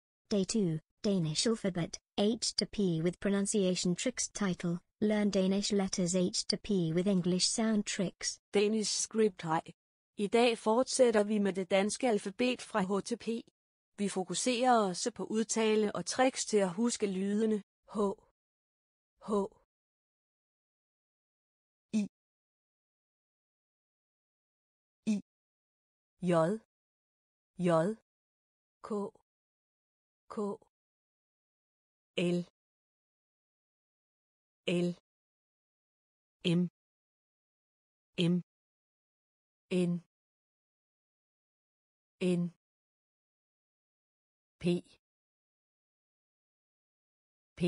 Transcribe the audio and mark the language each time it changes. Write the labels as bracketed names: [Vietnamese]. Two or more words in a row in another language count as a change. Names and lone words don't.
[English] Day 2, Danish Alphabet, H to P with Pronunciation Tricks. Title: Learn Danish Letters H to P with English Sound Tricks. Danish Script Hej. [Danish] I dag fortsætter vi med det danske alfabet fra H til P. Vi fokuserer også på udtale og tricks til at huske lydene H, H, I, I, J, J, K, K, L, L, M, M, N, N, P, P.